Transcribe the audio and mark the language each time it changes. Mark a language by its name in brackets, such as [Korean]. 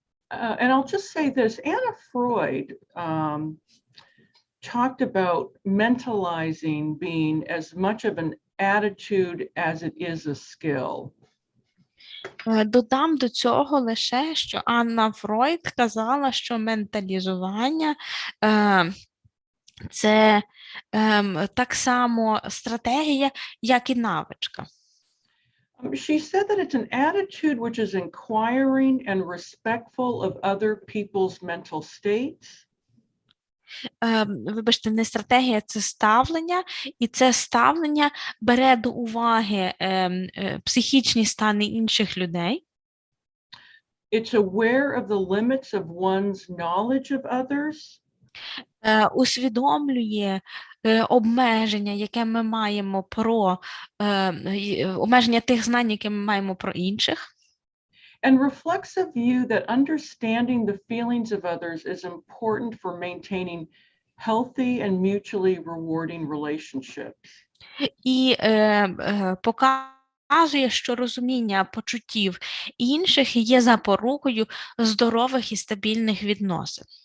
[English] And I'll just say this, Anna Freud talked about mentalizing being as much of an attitude as it is a skill. [Ukrainian] Додам до цього лише, що Анна Фройд казала, що менталізування це так само стратегія, як і навичка. [English] She said that it's an attitude which is inquiring and respectful of other people's mental states. [Ukrainian] Вибачте, не стратегія, це ставлення, і це ставлення бере до уваги психічні стани інших людей. [English] It's aware of the limits of one's knowledge of others. [Ukrainian] Усвідомлює обмеження, яке ми маємо про обмеження тих знань, які ми маємо про інших. [English] And reflects a view that understanding the feelings of others is important for maintaining healthy and mutually rewarding relationships. [Ukrainian] І показує, що розуміння почуттів інших є запорукою здорових і стабільних відносин.